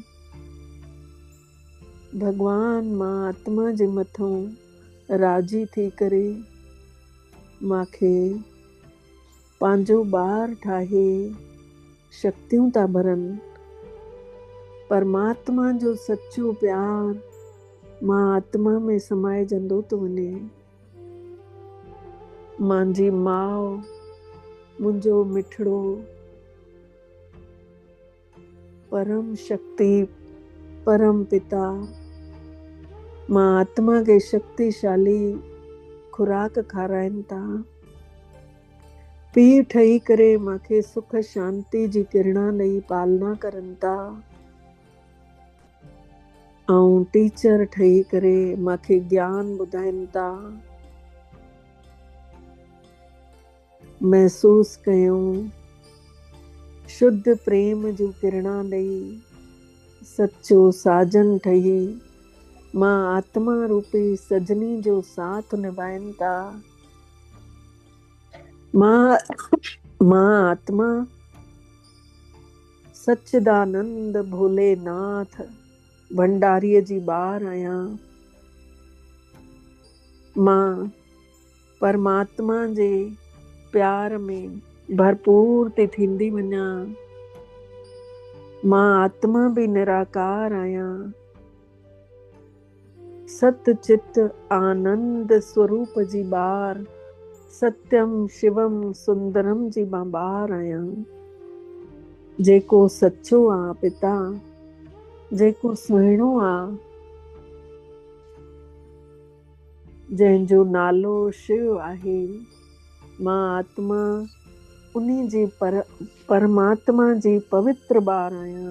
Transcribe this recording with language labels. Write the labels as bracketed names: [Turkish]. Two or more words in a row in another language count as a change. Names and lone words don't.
[Sindhi] भॻवान मां आत्मा जे मथां राज़ी थी करे मूंखे पंहिंजो ॿार ठाहे शक्तियूं था भरनि। परमात्मा जो सच्चो प्यार मां आत्मा में समाइजंदो थो वञे। मुंहिंजी माउ, मुंहिंजो मिठड़ो परम शक्ति, परम पिता, मां आत्मा खे शक्तिशाली खुराक खाराइनि था। पीउ ठही करे मूंखे सुख शांति जी किरणा ॾेई पालना करनि था, ऐं टीचर ठही करे मूंखे ज्ञान ॿुधाइनि था। महसूस कयूं शुद्ध प्रेम जूं किरणा ॾेई सच्चो साजन ठही मां आत्मा रूपी सजनी जो साथ निभाइनि था। मां आत्मा सच्चिदानंद भोलेनाथ भंडारीअ जी ॿार आहियां। मां परमात्मा जे प्यार में भरपूर थी थींदी वञा। मां आत्मा बि निराकार आहियां। सत चित आनंद स्वरूप जी ॿार, [Sanskrit] सत्यम शिवम सुंदरम [Sindhi] जी मां ॿार आहियां। जेको सच्चो आहे पिता, जेको सुहिणो आहे, जंहिंजो नालो शिव आहे, मां आत्मा उन्हीं जी परमात्मा जी पवित्र ॿार आहियां।